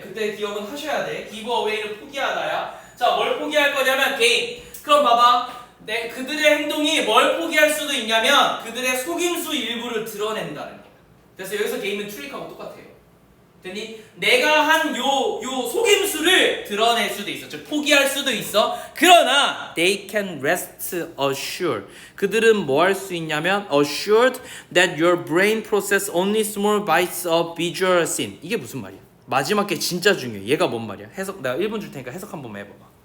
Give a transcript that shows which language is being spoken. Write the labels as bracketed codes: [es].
[ko] 그때 기억은 하셔야 돼. 기브어웨이를 포기하다야. 자, 뭘 포기할 거냐면 게임. 그럼 봐봐. 그들의 행동이 뭘 포기할 수도 있냐면 그들의 속임수 일부를 드러낸다는 거야. 그래서 여기서 게임은 트릭하고 똑같아요. 됐니? 내가 한 요 속임수를 드러낼 수도 있어. 즉 포기할 수도 있어. 그러나 [en] they can rest assured. [ko] 그들은 뭐 할 수 있냐면 [en] assured that your brain process only small bites of visual scene. [ko] 이게 무슨 말이야? 마지막 게 진짜 중요해. 얘가 뭔 말이야? 해석 내가 1분 줄 테니까 해석 한 번만 해봐봐.